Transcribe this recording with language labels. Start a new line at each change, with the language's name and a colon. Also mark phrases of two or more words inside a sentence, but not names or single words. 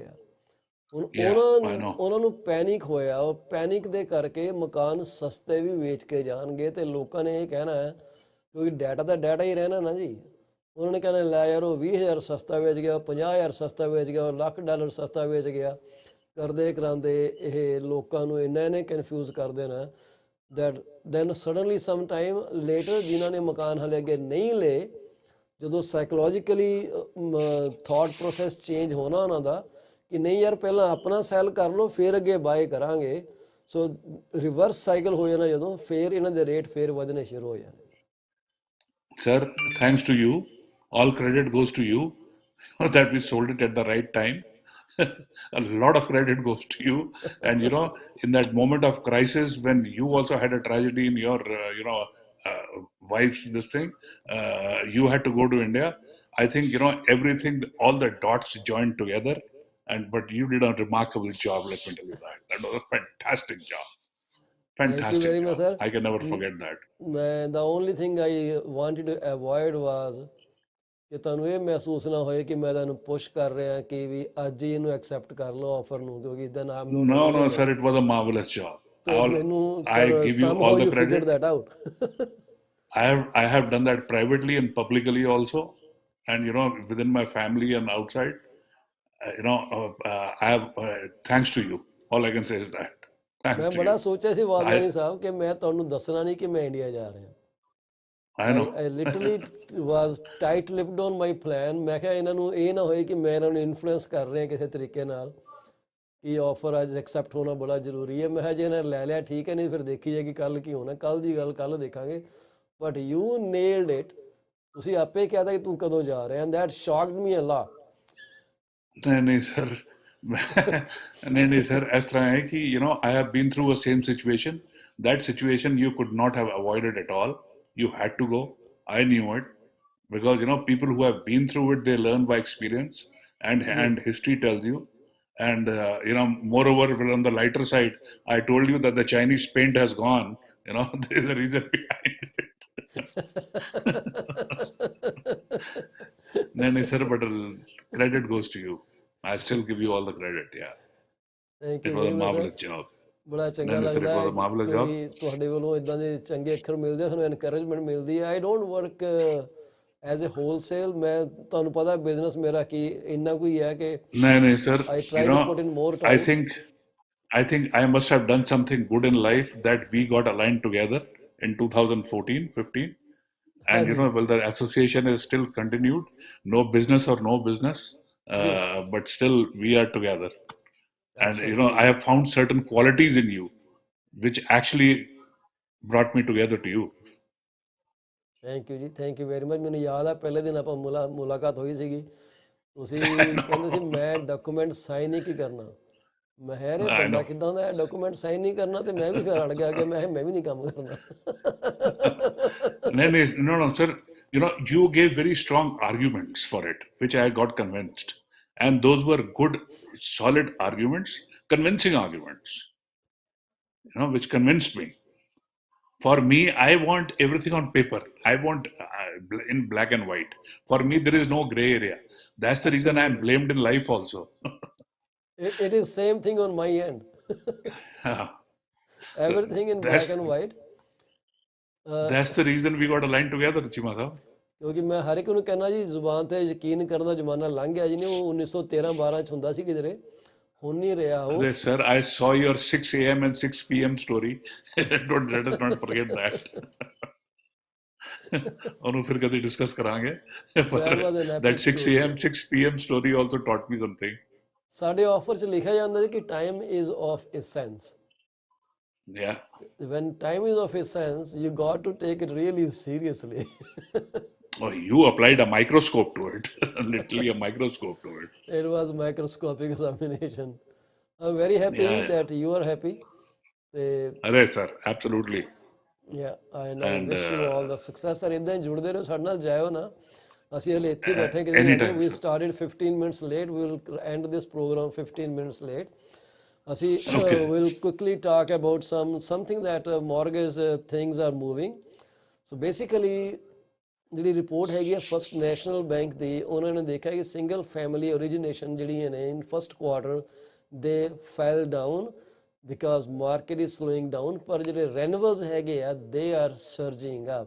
Punjabi: ਆ ਹੁਣ ਉਹਨਾਂ ਨੂੰ ਪੈਨਿਕ ਹੋਇਆ ਉਹ ਪੈਨਿਕ ਦੇ ਕਰਕੇ ਮਕਾਨ ਸਸਤੇ ਵੀ ਵੇਚ ਕੇ ਜਾਣਗੇ ਤੇ ਲੋਕਾਂ ਨੇ ਇਹ ਕਹਿਣਾ ਹੈ ਕਿਉਂਕਿ ਡਾਟਾ ਤਾਂ ਡਾਟਾ ਹੀ ਰਹਿਣਾ ਨਾ ਜੀ ਉਹਨਾਂ ਨੇ ਕਹਿਣਾ ਲੈ ਯਾਰ ਉਹ 20,000 ਸਸਤਾ ਵੇਚ ਗਿਆ 50,000 ਸਸਤਾ ਵੇਚ ਗਿਆ ਉਹ $1,00,000 ਸਸਤਾ ਵੇਚ ਗਿਆ ਕਰਦੇ ਕਰਾਂਦੇ ਇਹ ਲੋਕਾਂ ਨੂੰ ਇਹਨੇ ਕਨਫਿਊਜ਼ ਕਰ ਦੇਣਾ
English: that then suddenly sometime later
Punjabi: ਜਿਨ੍ਹਾਂ ਨੇ ਮਕਾਨ ਹਲੇ ਅੱਗੇ ਨਹੀਂ ਲਏ ਜਦੋਂ ਸਾਈਕੋਲੋਜੀਕਲੀ
English: thought process change
Punjabi: ਹੋਣਾ ਉਹਨਾਂ ਦਾ ਕਿ ਨਹੀਂ ਯਾਰ ਪਹਿਲਾਂ ਆਪਣਾ ਸੈਲ ਕਰ ਲਓ ਫਿਰ ਅੱਗੇ ਬਾਏ ਕਰਾਂਗੇ
English: so reverse cycle
Punjabi: ਹੋ ਜਾਣਾ ਜਦੋਂ ਫਿਰ ਇਹਨਾਂ ਦੇ ਰੇਟ ਫਿਰ ਵਧਣੇ ਸ਼ੁਰੂ ਹੋ ਜਾਣੇ
English: Sir, thanks to you. All credit goes to you that we sold it at the right time. A lot of credit goes to you. And, in that moment of crisis, when you also had a tragedy in your, wife's this thing, you had to go to India. I think, everything, all the dots joined together. But you did a remarkable job, let me tell you that. That was a fantastic job. Fantastic very job. much, sir. I can never forget that. The only thing I wanted to avoid was
Punjabi: ਕਿ ਤੁਹਾਨੂੰ ਇਹ ਮਹਿਸੂਸ ਨਾ ਹੋਏ ਕਿ ਮੈਂ ਤੁਹਾਨੂੰ ਪੁਸ਼ ਕਰ ਰਿਹਾ ਕਿ ਵੀ ਅੱਜ ਹੀ ਇਹਨੂੰ ਐਕਸੈਪਟ ਕਰ ਲਓ ਆਫਰ ਨੂੰ ਕਿਉਂਕਿ ਇਦਾਂ ਨਾਮ ਨੂੰ
English: No, sir, it was a marvelous job. I give you all the credit. that out. I have done that privately and publicly also, and within my family and outside. I have thanks to you. All I can say is that.
Punjabi: ਮੈਂ ਬੜਾ ਸੋਚਿਆ ਸੀ ਵਾਲਦਾਨੀ ਸਾਹਿਬ ਕਿ ਮੈਂ ਤੁਹਾਨੂੰ ਦੱਸਣਾ ਨਹੀਂ ਕਿ ਮੈਂ ਇੰਡੀਆ ਜਾ ਰਿਹਾ
English: I know. I literally was tight-lipped on my plan.
Punjabi: ਮੈਂ ਕਿਹਾ ਇਹਨਾਂ ਨੂੰ ਇਹ ਨਾ ਹੋਏ ਕਿ ਮੈਂ ਇਹਨਾਂ ਨੂੰ ਇਨਫਲੂਐਂਸ ਕਰ ਰਿਹਾ ਕਿਸੇ ਤਰੀਕੇ ਨਾਲ ਕਿ ਆਫਰ ਅੱਜ ਐਕਸੈਪਟ ਹੋਣਾ ਬੜਾ ਜ਼ਰੂਰੀ ਹੈ ਮੈਂ ਕਿਹਾ ਜੇ ਇਹਨਾਂ ਲੈ ਲਿਆ ਠੀਕ ਹੈ ਨਹੀਂ ਫਿਰ ਦੇਖੀ ਜਾਏਗੀ ਕੱਲ ਕੀ ਹੋਣਾ ਕੱਲ ਦੀ ਗੱਲ ਕੱਲ ਦੇਖਾਂਗੇ
English: but you nailed it
Punjabi: ਤੁਸੀਂ ਆਪੇ ਕਿਹਾ ਕਿ ਤੂੰ ਕਦੋਂ ਜਾ ਰਿਹਾ
English: and that shocked me a lot.
Punjabi: ਨਹੀਂ ਸਰ ਨਹੀਂ ਸਰ ਇਸ ਤਰ੍ਹਾਂ ਹੈ ਕਿ
English: I have been through a same situation. That situation you could not have avoided at all. You had to go. I knew it because people who have been through it, they learn by experience, and history tells you. And moreover, on the lighter side, I told you that the Chinese paint has gone. There is a reason behind it. No, sir, but credit goes to you. I still give you all the credit. Yeah. Thank you. It was a marvelous job.
Punjabi: ਬੜਾ ਚੰਗਾ ਲੱਗਦਾ ਹੈ ਕਿ ਤੁਹਾਡੇ ਵੱਲੋਂ ਇਦਾਂ ਦੇ ਚੰਗੇ ਅੱਖਰ ਮਿਲਦੇ ਆ ਸਾਨੂੰ ਐਨਕਰੇਜਮੈਂਟ ਮਿਲਦੀ ਹੈ
English: I don't work as a wholesale
Punjabi: ਮੈਂ ਤੁਹਾਨੂੰ ਪਤਾ ਬਿਜ਼ਨਸ ਮੇਰਾ ਕੀ ਇੰਨਾ ਕੋਈ ਹੈ ਕਿ ਨਹੀਂ ਸਰ
English: I try to put in more time I think I must have done something good in life that we got aligned together in 2014-15 and well the association is still continued no business or no business but still we are together. And I have found certain qualities in you which actually brought me together to you. thank you ji, thank you very much.
Punjabi: ਮੈਨੂੰ ਯਾਦ ਆ ਪਹਿਲੇ ਦਿਨ ਆਪਾਂ ਮੁਲਾਕਾਤ ਹੋਈ ਸੀਗੀ, ਤੁਸੀਂ ਕਹਿੰਦੇ ਸੀ ਮੈਂ
English: document sign
Punjabi: ਹੀ ਕੀ ਕਰਨਾ। ਮੈਂ ਕਿਹਾ ਯਾਰ ਇਹ
English: I
Punjabi: ਬੰਦਾ
English: know.
Punjabi: ਕਿੱਦਾਂ ਦਾ ਹੈ,
English: document sign
Punjabi: ਨਹੀਂ ਕਰਨਾ। ਤੇ ਮੈਂ ਵੀ ਫਿਰ ਅੜ ਗਿਆ ਕਿ ਮੈਂ ਕਿਹਾ ਮੈਂ ਵੀ ਨਹੀਂ ਕੰਮ ਕਰਨਾ।
English: No, sir. You gave very strong arguments for it, which I got convinced. And those were good, solid arguments, convincing arguments, which convinced me. For me, I want everything on paper. I want in black and white. For me, there is no gray area. That's the reason I am blamed in life also. It is same thing on my end. Everything in black and white. That's the reason we got aligned together, Cheema sahab.
Punjabi: ਕਿਉਂਕਿ ਮੈਂ ਹਰ ਇੱਕ ਨੂੰ ਕਹਿੰਦਾ ਜੀ ਜ਼ੁਬਾਨ ਤੇ ਯਕੀਨ ਕਰਨ ਦਾ ਜ਼ਮਾਨਾ ਲੰਘ ਗਿਆ ਜੀ। ਨੇ ਉਹ 1913-12 ਚ ਹੁੰਦਾ ਸੀ ਕਿਧਰੇ, ਹੁਣ ਨਹੀਂ ਰਿਹਾ ਉਹ।
English: Sir, I saw your 6 a.m. and 6 p.m. story. Let us not forget that.
Punjabi: ਉਹਨੂੰ ਫਿਰ ਕਦੇ ਡਿਸਕਸ ਕਰਾਂਗੇ।
English: That 6 a.m. 6 p.m. story also taught me something.
Punjabi: ਸਾਡੇ ਆਫਰ 'ਚ ਲਿਖਿਆ ਜਾਂਦਾ ਹੈ ਕਿ
English: time is of essence. Yeah. When time is of essence, you got to take it really seriously. Oh, you applied a microscope to it. Literally a microscope to it. It was microscopic examination. I'm very happy that you are happy. Arey sir, absolutely. Yeah, and I wish you all the success. Sir,
Punjabi: ਇਦਾਂ ਹੀ ਜੁੜਦੇ ਰਹੋ ਸਾਡੇ ਨਾਲ, ਜਾਇਓ ਨਾ। ਅਸੀਂ ਹਲੇ ਇੱਥੇ ਬੈਠੇ ਕਿਤੇ।
English: We started 15 minutes late. We will end this program 15 minutes late. ਅਸੀਂ will quickly talk about something that mortgage things are moving. So basically
Punjabi: ਜਿਹੜੀ ਰਿਪੋਰਟ ਹੈਗੀ ਹੈ ਫਸਟ ਨੈਸ਼ਨਲ ਬੈਂਕ ਦੀ, ਉਹਨਾਂ ਨੇ ਦੇਖਿਆ ਕਿ
English: single family origination
Punjabi: ਜਿਹੜੀਆਂ ਨੇ
English: in first quarter
Punjabi: ਦੇ
English: fell down because market is slowing down,
Punjabi: ਪਰ ਜਿਹੜੇ ਰੈਨੂਅਲਸ ਹੈਗੇ ਆ
English: they are surging up.